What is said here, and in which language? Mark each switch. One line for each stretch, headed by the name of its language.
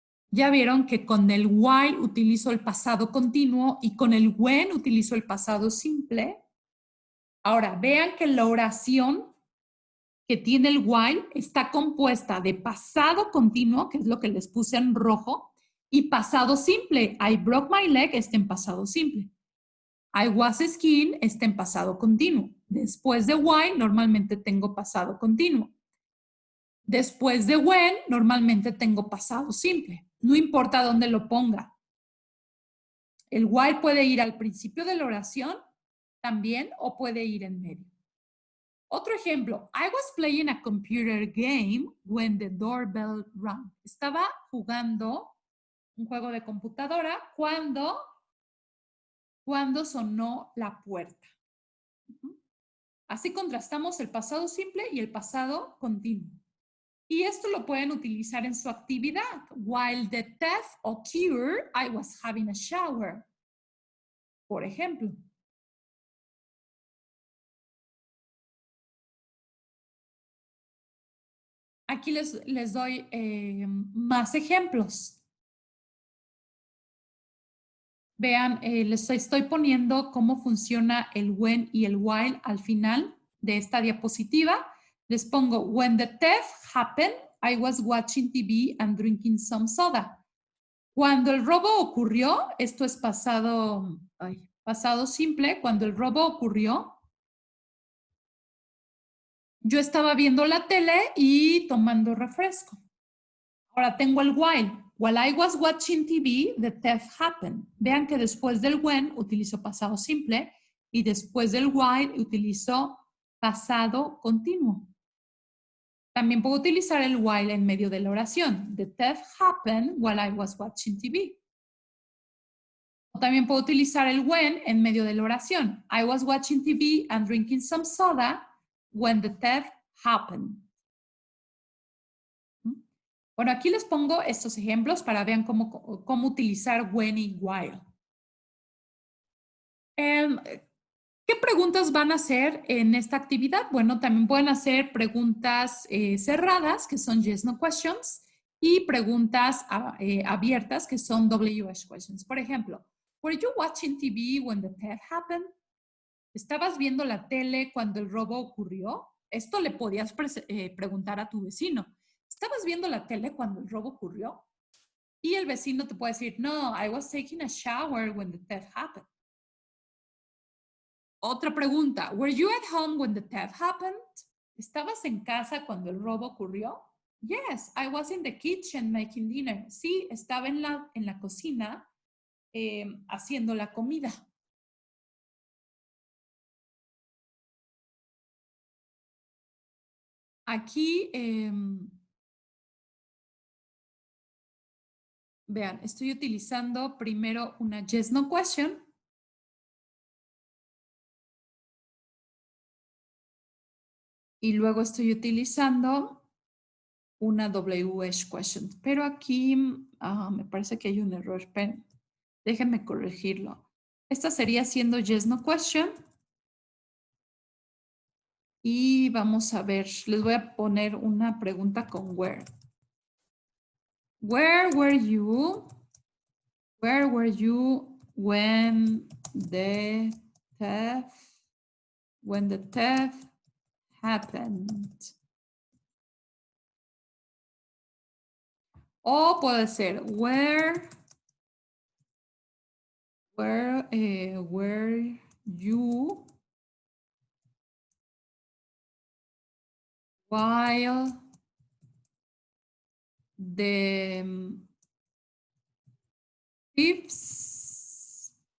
Spanish: Ya vieron que con el while utilizo el pasado continuo y con el when utilizo el pasado simple. Ahora, vean que la oración que tiene el while está compuesta de pasado continuo, que es lo que les puse en rojo, y pasado simple.
English: I broke my leg
Spanish: está en pasado simple.
English: I was skiing
Spanish: está en pasado continuo. Después de while, normalmente tengo pasado continuo. Después de when, normalmente tengo pasado simple. No importa dónde lo ponga. El while puede ir al principio de la oración también o puede ir en medio. Otro ejemplo.
English: I was playing a computer game when the doorbell rang.
Spanish: Estaba jugando un juego de computadora cuando sonó la puerta. Así contrastamos el pasado simple y el pasado continuo. Y esto lo pueden utilizar en su actividad.
English: While the theft occurred, I was having a shower.
Spanish: Por ejemplo. Aquí les doy más ejemplos. Vean, les estoy poniendo cómo funciona el when y el while al final de esta diapositiva. Les pongo,
English: when the theft happened, I was watching TV and drinking some soda.
Spanish: Cuando el robo ocurrió, esto es pasado simple, cuando el robo ocurrió, yo estaba viendo la tele y tomando refresco. Ahora tengo el while.
English: While I was watching TV, the theft happened.
Spanish: Vean que después del when utilizo pasado simple y después del while utilizo pasado continuo. También puedo utilizar el while en medio de la oración.
English: The theft happened while I was watching TV.
Spanish: O también puedo utilizar el when en medio de la oración.
English: I was watching TV and drinking some soda when the theft happened.
Spanish: Bueno, aquí les pongo estos ejemplos para vean cómo utilizar when y while. ¿Qué preguntas van a hacer en esta actividad? Bueno, también pueden hacer preguntas cerradas, que son
English: yes, no questions,
Spanish: y preguntas abiertas, que son WH questions. Por ejemplo,
English: were you watching TV when the theft happened?
Spanish: ¿Estabas viendo la tele cuando el robo ocurrió? Esto le podías preguntar a tu vecino. ¿Estabas viendo la tele cuando el robo ocurrió? Y el vecino te puede decir, no,
English: I was taking a shower when the theft happened.
Spanish: Otra pregunta,
English: were you at home when the theft happened?
Spanish: ¿Estabas en casa cuando el robo ocurrió?
English: Yes, I was in the kitchen making dinner.
Spanish: Sí, estaba en la cocina haciendo la comida. Aquí, vean, estoy utilizando primero una yes, no question. Y luego estoy utilizando una WH question. Pero aquí me parece que hay un error. Esperen, déjenme corregirlo. Esta sería siendo yes, no question. Y vamos a ver, les voy a poner una pregunta con where.
English: Where were you? Where were you when the theft happened?
Spanish: O puede ser
English: where you while the thieves